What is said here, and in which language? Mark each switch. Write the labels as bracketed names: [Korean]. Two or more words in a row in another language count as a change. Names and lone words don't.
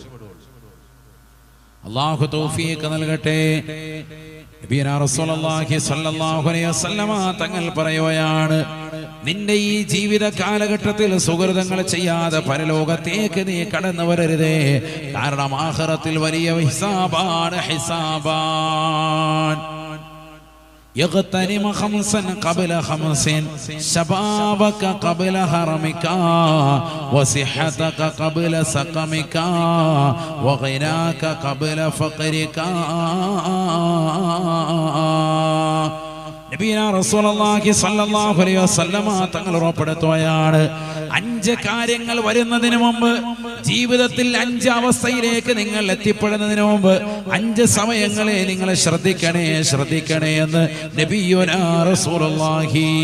[Malayalam] അള്ളാഹു തൗഫീഖ് നൽകട്ടെ. [Arabic] نبينا رسول الله صلى الله عليه وسلم [Malayalam] തങ്ങൾ പറയുകയാണ്, നിന്റെ ഈ ജീവിത കാലഘട്ടത്തിൽ സുഹൃതങ്ങൾ ചെയ്യാതെ പരലോകത്തേക്ക് നീ കടന്നു വരരുതേ. കാരണം ആഖിറത്തിൽ വലിയ ഹിസാബാണ്. [Arabic] يغتنم خمسا قبل خمس شبابك قبل هرمك وصحتك قبل سقمك وغناك قبل فقرك. نبينا رسول الله صلى الله عليه وسلم [Malayalam] തങ്ങൾ ഉറപ്പെടുത്തുകയാണ്, 5 കാര്യങ്ങൾ വരുന്നതിന് മുമ്പ്, ജീവിതത്തിൽ 5 അവസ്ഥയിലേക്ക് നിങ്ങൾ എത്തിപ്പെടുന്നതിന് മുമ്പ് 5 സമയങ്ങളെ നിങ്ങൾ ശ്രദ്ധിക്കണേ എന്ന് [Arabic] نبينا رسول الله.